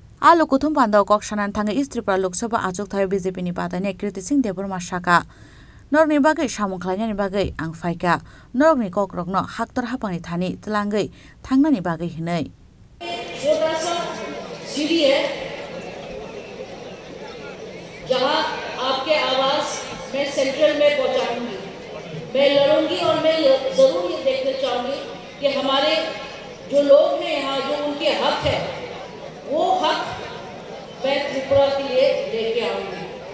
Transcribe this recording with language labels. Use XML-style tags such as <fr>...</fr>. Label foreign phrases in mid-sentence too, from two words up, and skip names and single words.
<trp>Alo kuthum panda kok sanan thanga East Tripura Lok Sabha achuk thayo BJP ni badane Kirti Singh Deborma saka Norok ni bagai samung khlanya ni bagai ang faika Norok ni kok rokno haktor hapangni thani tlangai thangna ni bagai hinai</trp> <hi>छोटा सा सीढ़ी है जहां आपके आवाज मैं सेंट्रल में पहुंचाऊंगी मैं लड़ूंगी और मैं जरूर ये देखना चाहूंगी कि हमारे जो लोग हैं यहाँ जो उनके हक है वो हक मैं त्रिपुरा के लिए लेके आऊंगी</hi>